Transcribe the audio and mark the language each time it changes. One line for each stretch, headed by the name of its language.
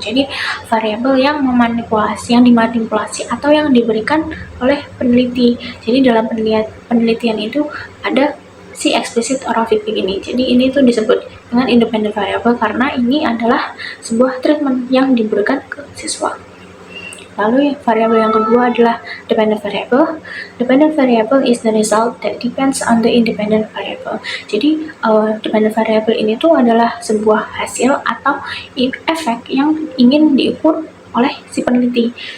Indonesian: Jadi variabel yang dimanipulasi atau yang diberikan oleh peneliti. Jadi dalam penelitian itu ada si explicit oral feedback ini. Jadi ini tuh disebut dengan independent variable karena ini adalah sebuah treatment yang diberikan ke siswa. Lalu variabel yang kedua adalah dependent variable.
English: Dependent variable is the result that depends on the independent variable.
Indonesian: Jadi dependent variable ini tuh adalah sebuah hasil atau efek yang ingin diukur oleh si peneliti.